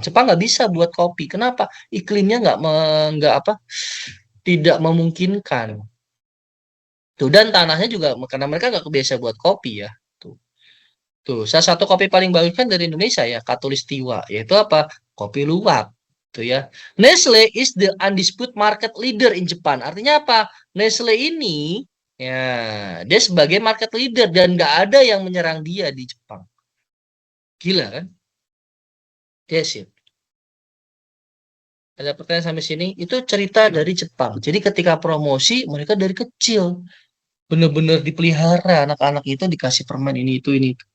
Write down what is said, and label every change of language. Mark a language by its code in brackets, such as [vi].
[id] Jepang nggak bisa buat kopi. Kenapa? Iklimnya nggak tidak memungkinkan. Tuh, dan tanahnya juga karena mereka nggak kebiasa buat kopi ya. Tuh. Tuh, salah satu kopi paling bagus kan dari Indonesia ya, Khatulistiwa, yaitu apa? Kopi luwak. Tuh ya. [en] Nestle is the undisputed market leader in Japan. [id] Artinya apa? Nestle ini ya, dia sebagai market leader dan nggak ada yang menyerang dia di Jepang. Gila kan? Yes, ya. Ada pertanyaan sampai sini, itu cerita dari Jepang. Jadi ketika promosi, mereka dari kecil bener-bener dipelihara anak-anak itu dikasih permen ini itu ini.